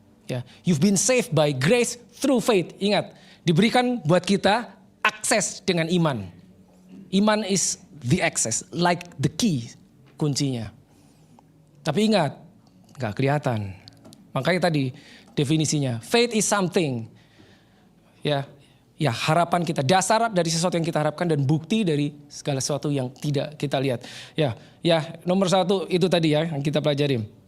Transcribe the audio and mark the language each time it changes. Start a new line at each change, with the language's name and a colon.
English: Ya, you've been saved by grace through faith.
Indonesian: Ingat, diberikan buat kita akses dengan iman.
English: Iman is the access, like the key, kuncinya.
Indonesian: Tapi ingat, nggak kelihatan. Makanya tadi definisinya,
English: faith is something.
Indonesian: Ya harapan kita, dasar dari sesuatu yang kita harapkan dan bukti dari segala sesuatu yang tidak kita lihat. Ya nomor 1 itu tadi ya yang kita pelajari.